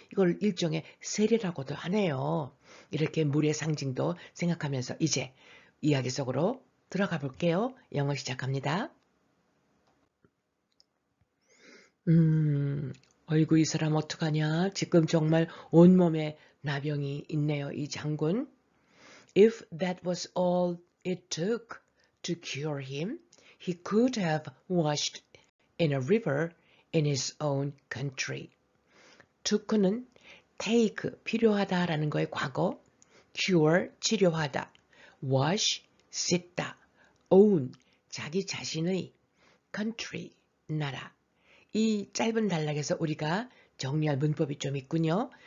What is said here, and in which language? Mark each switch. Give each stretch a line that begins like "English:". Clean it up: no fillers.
Korean: 이걸 일종의 세례라고도 하네요. 이렇게 물의 상징도 생각하면서 이제 이야기 속으로 들어가 볼게요. 영어 시작합니다. 어이구 이 사람 어떡하냐. 지금 정말 온몸에 나병이 있네요. 이 장군.
English: If that was all it took to cure him, he could have washed in a river in his own country.
Korean: took는 take, 필요하다라는 거의 과거, cure, 치료하다, wash, 씻다, own, 자기 자신의, country, 나라. 이 짧은 단락에서 우리가 정리할 문법이 좀 있군요.